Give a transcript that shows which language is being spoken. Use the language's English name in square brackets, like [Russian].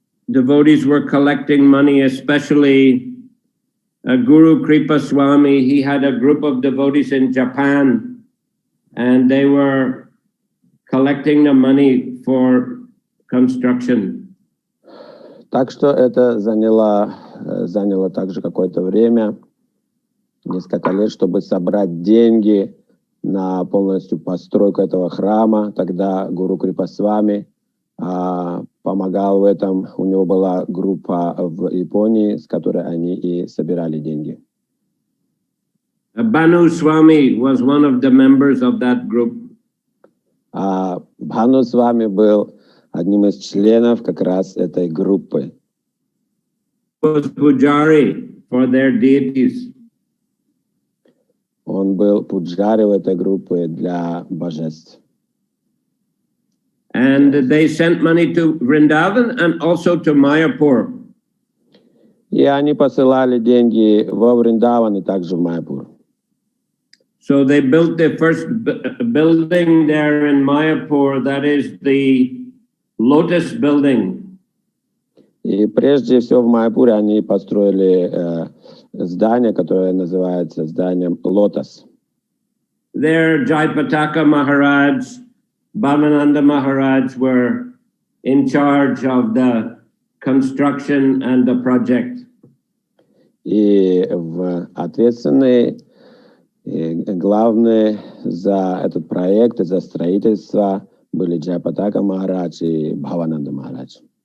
[English] Devotees were collecting money, especially Guru Kripa Swami. He had a group of devotees in Japan, and they were collecting the money for construction. [Russian] Так что это заняло также какое-то время, несколько лет, чтобы собрать деньги на полностью постройку этого храма. Тогда Гуру Крипасвами помогал в этом. У него была группа в Японии, с которой они и собирали деньги. [English] Bhanu Swami was one of the members of that group. [Russian] Бхану Свами был одним из членов как раз этой группы. [English] Was pujari for their deities. [Russian] Он был пуджари в этой группе для божеств. [English] And they sent money to Vrindavan and also to Mayapur. [Russian] И они посылали деньги во Вриндаван и также в Майяпур. [English] So they built the first building there in Mayapur, that is the Lotus building. [Russian] И прежде всего в Майяпуре они построили здание, которое называется зданием Лотос. [English] There Jayapataka Maharaj, Bhavananda Maharaj were in charge of the construction and the project. [Russian] И ответственные, главные за этот проект и за строительство были Джайапатака Махарадж и Бхавананда Махарадж.